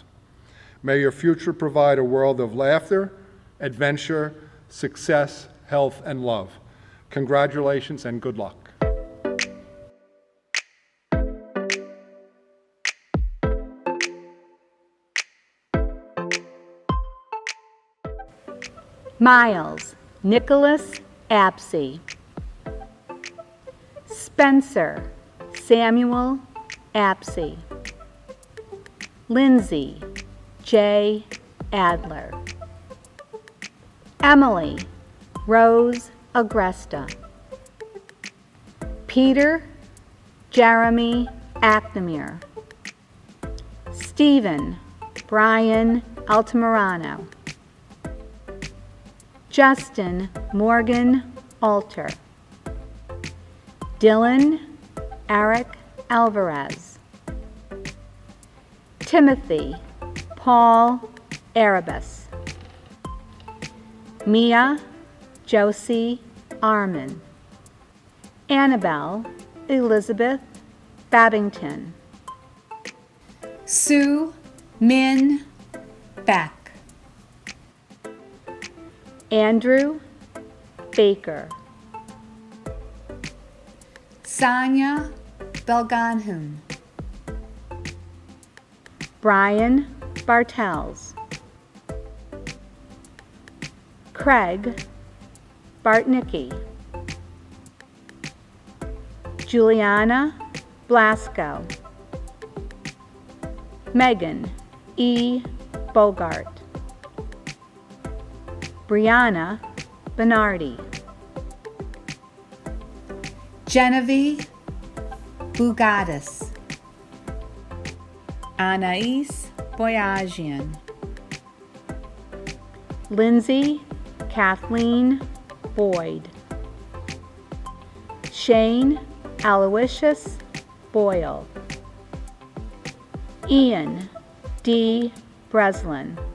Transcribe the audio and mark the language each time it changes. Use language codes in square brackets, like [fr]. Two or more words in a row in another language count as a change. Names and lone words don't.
[en] May your future provide a world of laughter, adventure, success, health, and love. Congratulations and good luck. Miles Nicholas Apsey. Spencer Samuel Apsey. Lindsay J. Adler. Emily Rose Agresta. Peter Jeremy Acnemere. Stephen Brian Altamirano. Justin Morgan Alter. Dylan Eric Alvarez. Timothy Paul Erebus. Mia Josie Arman. Annabelle Elizabeth Babington. Sue Min Beck. Andrew Baker. Sonia Belganhun. Brian Bartels. Craig Bartnicki. Juliana Blasco. Megan E. Bogart. Brianna Bernardi. Genevieve Bugatis. Anais Boyajian. Lindsay Kathleen Boyd. Shane Aloysius Boyle. Ian D. Breslin.